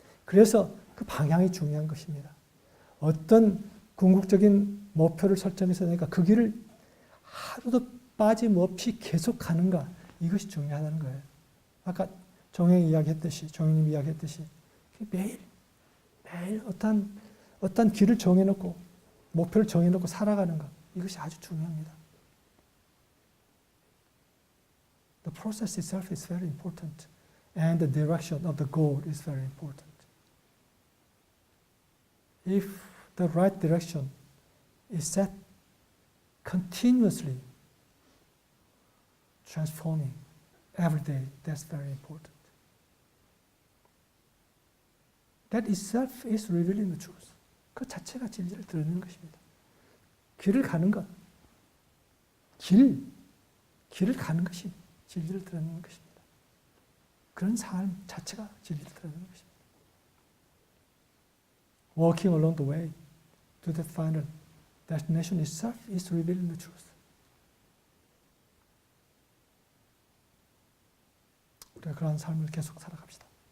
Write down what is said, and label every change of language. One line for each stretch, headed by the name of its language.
Korean: 그래서 그 방향이 중요한 것입니다. 어떤 궁극적인 목표를 설정해서 내가 그 길을 하루도 빠짐없이 계속 가는가, 이것이 중요하다는 거예요. 아까 종영님 이야기했듯이 매일 어떤 길을 정해놓고 목표를 정해놓고 살아가는 것, 이것이 아주 중요합니다.
English: The process itself is very important, and the direction of the goal is very important. If the right direction is set continuously, transforming every day, that's very important. That itself is revealing the truth.
Korean: 그 자체가 진리를 드러내는 것입니다. 길을 가는 것, 길을 가는 것이 진리를 드러내는 것입니다. 그런 삶 자체가 진리를 드러내는 것입니다.
English: Walking along the way to that final destination itself is revealing the truth.
Korean: 우리가 그런 삶을 계속 살아갑시다.